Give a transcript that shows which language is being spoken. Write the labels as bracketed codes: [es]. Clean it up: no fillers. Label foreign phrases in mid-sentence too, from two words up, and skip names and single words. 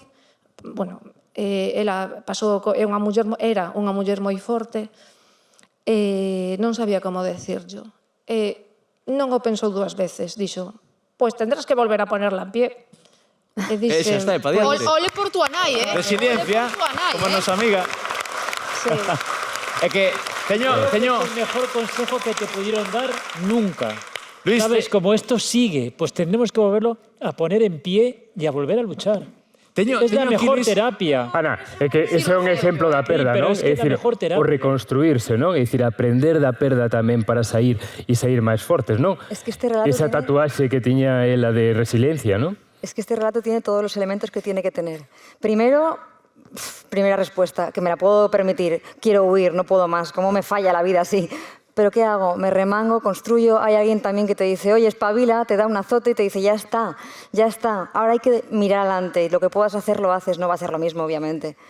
[gl] Bueno, ela pasou, era unha muller moi forte, non sabía como decirlo. Non o pensou 2 veces, dixo, pois [es] tendrás que volver a ponerla en pie. [gl] E Xa está, é pa diante. Ole por túa nai, eh? Resiliencia, Ole por túa nai, como a nosa amiga. Sí. É que teño... [es] El mejor consejo que te pudieron dar nunca. Luis, ¿Sabes? Como esto sigue, pues tendremos que volverlo a poner en pie y a volver a luchar. Es la mejor terapia. Ana, [gl] é que ese é un exemplo da perda, pero non? [es] es que [gl] é a mellor terapia. O reconstruirse, non? É dicir, aprender da perda tamén para sair e sair máis fortes, non? [es] Es que este relato [gl] Esa [es] tiene- [gl] tatuaxe que tiña ela de resiliencia, non? [es] Es que este relato tiene todos los elementos que tiene que tener. Primero, primera respuesta, que me la puedo permitir. Quiero huir, no puedo más. ¿Cómo me falla la vida así? ¿Pero qué hago? Me remango, construyo. Hay alguien también que te dice, oye, espabila, te da un azote y te dice, ya está, ya está. Ahora hay que mirar adelante. Lo que puedas hacer, lo haces. No va a ser lo mismo, obviamente.